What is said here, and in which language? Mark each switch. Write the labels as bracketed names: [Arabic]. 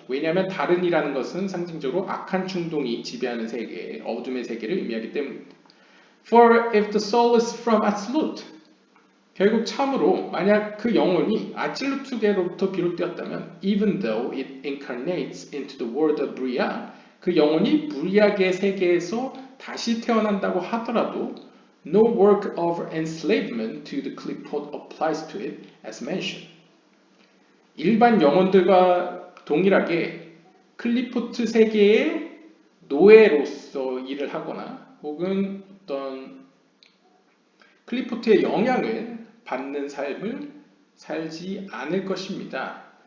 [Korean] 왜냐하면 다른이라는 것은 상징적으로 악한 충동이 지배하는 세계, 어둠의 세계를 의미하기 때문입니다. [English] For if the soul is from Atzilut, [Korean] 결국 참으로 만약 그 영혼이 아칠루트계로부터 비롯되었다면 [English] even though it incarnates into the world of Bria, [Korean] 그 영혼이 브리아계 세계에서 다시 태어난다고 하더라도 [English] no work of enslavement to the clipot applies to it as mentioned. [Korean] 일반 영혼들과 동일하게 클리포트 세계의 노예로서 일을 하거나 혹은 어떤 클리포트의 영향을 받는 삶을 살지 않을 것입니다.